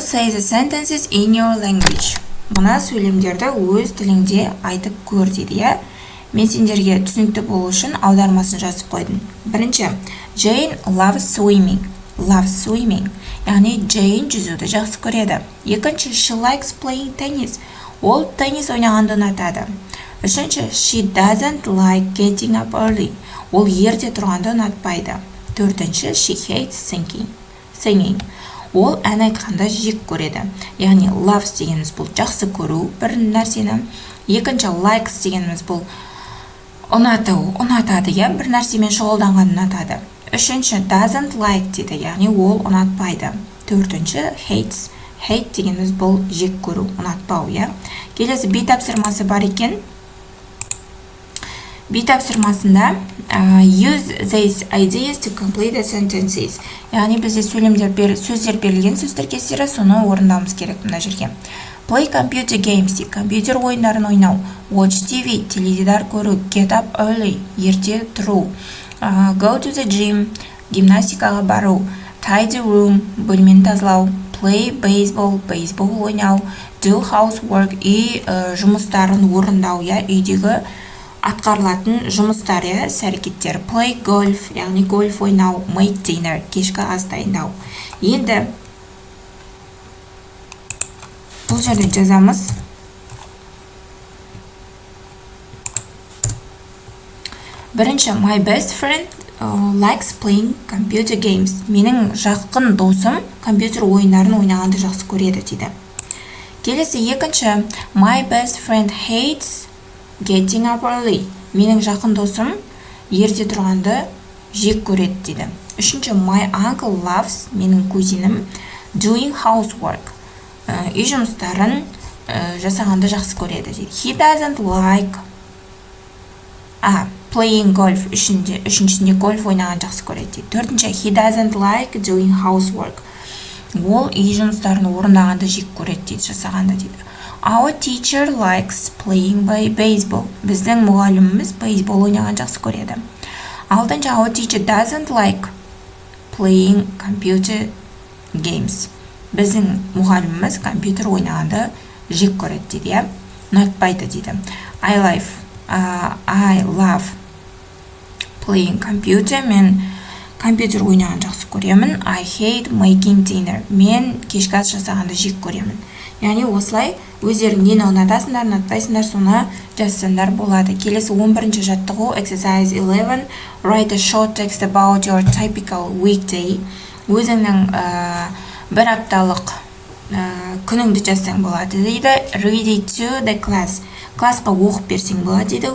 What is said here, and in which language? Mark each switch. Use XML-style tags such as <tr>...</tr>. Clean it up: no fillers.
<en>Say the sentences in your language.</en> <kk>Мына сөйлемдерді өз тіліңде айтып көр дейді, иә? Мен сендерге түсінікті болу үшін аудармасын жазып қойдым. Бірінші.</kk> <en>Jane loves swimming. Loves swimming.</en> <kk>Яғни Jane жүзуді жақсы көреді. Екінші.</kk> <en>She likes playing tennis.</en> <kk>Ол теннис ойнағанды ұнатады. Үшінші.</kk> <en>She doesn't like getting up early.</en> <kk>Ол ерте тұрғанды ұнатпайды. Төртінші.</kk> <en>She hates singing.</en> <kk>Ол ән айтқанда жек көреді. Яғни loves дегеніміз бұл жақсы көру бір нәрсені. Екінші. Likes дегеніміз бұл ұнатады, иә, бір нәрсемен шұғылданғанды ұнатады. Үшінші. Doesn't like дейді, яғни ол ұнатпайды. Төртінші.</kk> <en>Hates.</en> <kk>Hate дегеніміз бұл жек көру, ұнатпау, иә. Келесі B тапсырмасы бар екен. B тапсырмасында</kk> <en>use these ideas to complete the sentences.</en> <kk>Яғни бізде сөздер берілген, сөз тіркестері, соны орындауымыз керек мына жерге.</kk> <en>Play computer games,</en> <kk>компьютер ойындарын ойнау.</kk> <en>Watch TV,</en> <kk>теледидар көру.</kk> <en>Get up early,</en> <kk>ерте тұру.</kk> <en>Go to the gym,</en> <kk>гимнастикаға бару.</kk> <en>Tidy room,</en> <kk>бөлмені тазалау.</kk> <en>Play baseball,</en> <kk>бейсбол ойнау.</kk> <en>Do housework,</en> <kk>үй жұмыстарын орындау, я, үйдегі атқарылатын жұмыстар, я, әрекеттер.</kk> <en>Play golf,</en> <kk>яғни гольф ойнау.</kk> <en>Make dinner,</en> <kk>кешкі ас дайындау. Енді бұл жерде жазамыз. Бірінші.</kk> <en>My best friend likes playing computer games.</en> <kk>Менің жақын досым компьютер ойындарын ойнағанды жақсы көреді дейді. Келесі екінші.</kk> <en>My best friend hates getting up early.</en> <kk>Менің жақын досым ерте тұрғанды жек көреді дейді. Үшінші.</kk> <en>My uncle loves,</en> <kk>менің кузинім,</kk> <en>doing housework.</en> <kk>Үй жұмыстарын жасағанды жақсы көреді дейді.</kk> <en>He doesn't like playing golf.</en> <kk>Үшіншісінде гольф ойнаған жақсы көреді дейді. Төртінші.</kk> <en>He doesn't like doing housework.</en> <kk>Ол үй жұмыстарын орындағанды жек көреді дейді, жасағанды дейді.</kk> <en>Our teacher likes playing baseball.</en> <kk>Біздің мұғаліміміз бейсбол ойнаған жақсы көреді. Алтыншы.</kk> <en>Our teacher doesn't like playing computer games.</en> <kk>Біздің мұғаліміміз компьютер ойнағанды жек көреді дейді, ұнатпайды дейді.</kk> <en>I love playing computer.</en> <kk>Мен компьютер ойнаған жақсы көремін.</kk> <en>I hate making dinner.</en> <kk>Мен кешкі ас жасағанды жек көремін. Яғни осылай өздерің нені ұнатасыңдар, ұнатпайсыңдар, соны жазсаңдар болады. Келесі 11-ші жаттығу.</kk> <en>Exercise 11. Write a short text about your typical weekday.</en> <kk>Өзіңнің бір апталық күніңді жазсаң болады дейді.</kk> <en>Read it to the class.</en> <kk>Классқа оқып берсең болады дейді.</kk>